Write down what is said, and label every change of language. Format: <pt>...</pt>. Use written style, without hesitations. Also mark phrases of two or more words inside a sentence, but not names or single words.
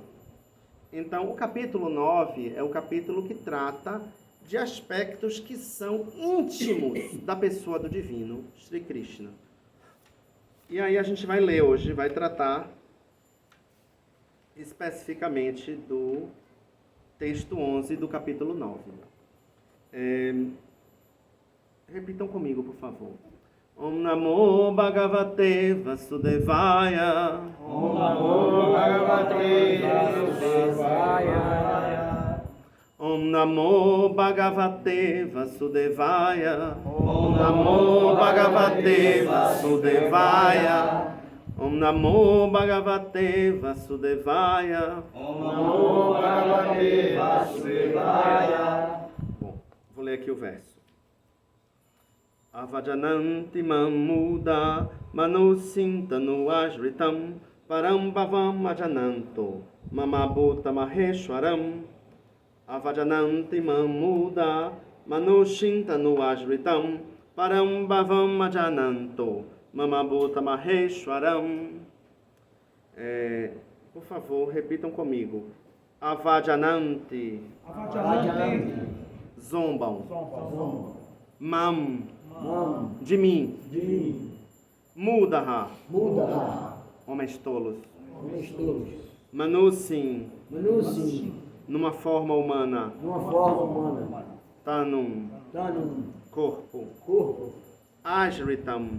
<pt>Então, o capítulo 9 é o capítulo que trata de aspectos que são íntimos da pessoa do divino, Sri Krishna. E aí a gente vai ler hoje, vai tratar especificamente do texto 11 do capítulo 9. Repitam comigo, por favor.</pt> <sa>Om Namo Bhagavate Vasudevaya. Om Namo Bhagavate Vasudevaya. Om Namo Bhagavate Vasudevaya. Om Namo Bhagavate Vasudevaya. Om Namo Bhagavate Vasudevaya. Om Namo Bhagavate Vasudevaya.</sa> <pt>Bom, vou ler aqui o verso.</pt> <sa>Avajananti mamuda manusintanu ajritam param bhavam ajananto mamabhuta maheshwaram. Avajananti mamuda manusintanu ajritam param bhavam ajananto mamabhuta maheshwaram.</sa> <pt>Por favor, repitam comigo. Avajananti. Zombam. Mam. De mim. Mudaha. Homens tolos. Manusim. Numa forma humana. Tanum. Corpo. Ajritam.</pt>